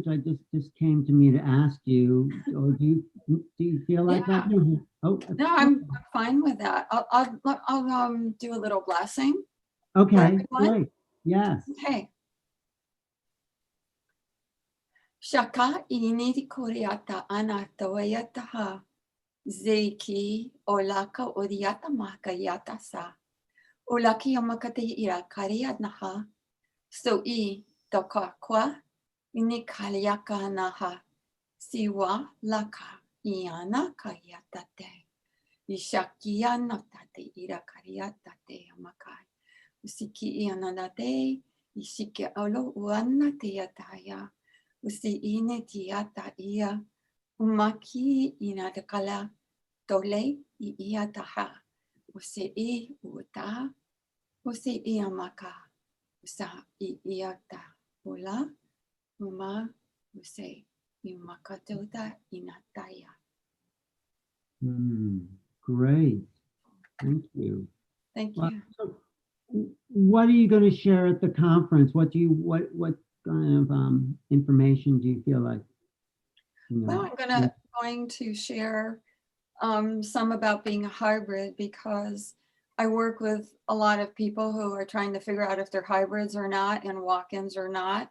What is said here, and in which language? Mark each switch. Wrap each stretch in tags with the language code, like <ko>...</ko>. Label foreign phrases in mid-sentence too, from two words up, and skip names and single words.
<en>I just came to me to ask you, or do you feel like that? Oh, No, I'm fine with that. I'll do a little blessing. okay, great. Yes. Okay. Shaka initi kuriata anata wayataha zeiki olaka odiata makayata sa olaki yamakate ira kariat naha so I dokakwa ini kaliaka naha siwa laka iana kayatate ishakia natate ira kariatate amakai usiki iananate ishike olo uanate yataya usi ine tiata ia umaki inatakala tole I iataha usi I uta usi iamaka usa I iata ula uma usi imakatuta inataya. Great. Thank you. Thank you. Well, so what are you going to share at the conference? What kind of information do you feel like? You know, Well, I'm going to share some about being a hybrid, because I work with a lot of people who are trying to figure out if they're hybrids or not and walk-ins or not.</en>